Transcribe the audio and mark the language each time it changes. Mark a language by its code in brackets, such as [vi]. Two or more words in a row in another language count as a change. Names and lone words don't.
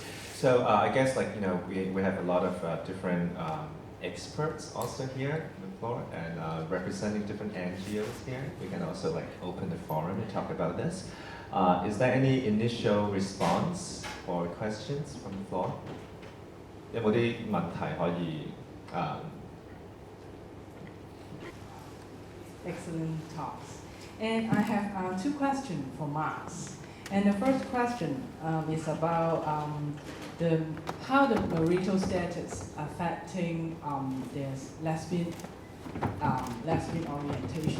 [en] So I guess we have a lot of different experts also here on the floor, and representing different NGOs here. We can also open the forum and talk about this. Is there any initial response or questions from the floor? [yue] 有冇啲問題可以 [en] Excellent talks. And I have two questions for Marrz. And the first question is about how the marital status affecting their lesbian orientation.